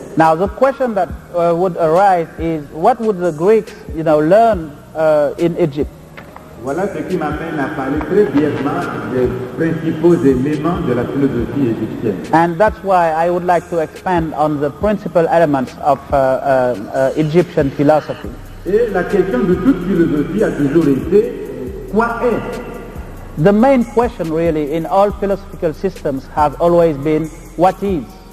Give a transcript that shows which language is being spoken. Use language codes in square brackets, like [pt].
[en] Now the question that would arise is, what would the Greeks, learn in Egypt? [fr] Voilà ce qui m'amène à parler très brièvement des principaux éléments de la philosophie égyptienne. [en] And that's why I would like to expand on the principal elements of Egyptian philosophy. [fr] Et la question de toute philosophie a toujours été, quoi est? [en] The main question really in all philosophical systems has always been, what is?